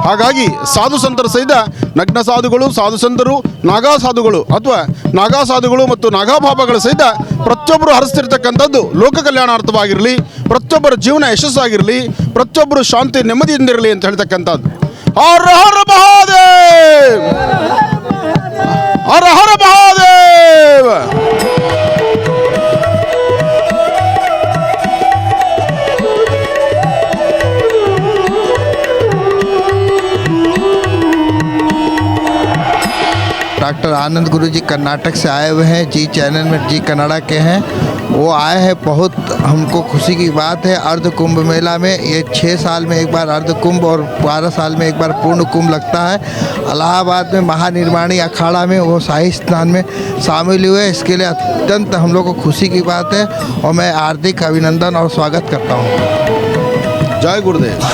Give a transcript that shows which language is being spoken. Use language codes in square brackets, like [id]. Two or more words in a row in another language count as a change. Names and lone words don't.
[kn] ಹಾಗಾಗಿ ಸಾಧು ಸಂತರ ಸಹಿತ ನಗ್ನ ಸಾಧುಗಳು, ಸಾಧು ಸಂತರು, ನಾಗಾ ಸಾಧುಗಳು ಅಥವಾ ನಾಗಾ ಸಾಧುಗಳು ಮತ್ತು ನಾಗಾಬಾಬಾಗಳ ಸಹಿತ ಪ್ರತಿಯೊಬ್ಬರು ಹರಿಸ್ತಿರ್ತಕ್ಕಂಥದ್ದು ಲೋಕ ಕಲ್ಯಾಣಾರ್ಥವಾಗಿರಲಿ, ಪ್ರತಿಯೊಬ್ಬರ ಜೀವನ ಯಶಸ್ಸಾಗಿರಲಿ, ಪ್ರತಿಯೊಬ್ಬರು ಶಾಂತಿ ನೆಮ್ಮದಿಯಿಂದಿರಲಿ ಅಂತ ಹೇಳ್ತಕ್ಕಂಥದ್ದು. ಹರ ಹರ ಮಹಾದೇವ್, ಹರ ಹರ ಮಹಾದೇವ್. [hi] डॉक्टर आनंद गुरु जी कर्नाटक से आए हुए हैं, जी चैनल में जी कन्नड़ा के हैं। वो आए हैं, बहुत हमको खुशी की बात है। अर्ध कुंभ मेला में ये 6 साल में एक बार अर्ध कुंभ और 12 साल में एक बार पूर्ण कुंभ लगता है। इलाहाबाद में महानिर्वाणी अखाड़ा में वो शाही स्नान में शामिल हुए, इसके लिए अत्यंत हम लोग को खुशी की बात है और मैं हार्दिक अभिनंदन और स्वागत करता हूँ। जय गुरुदेव।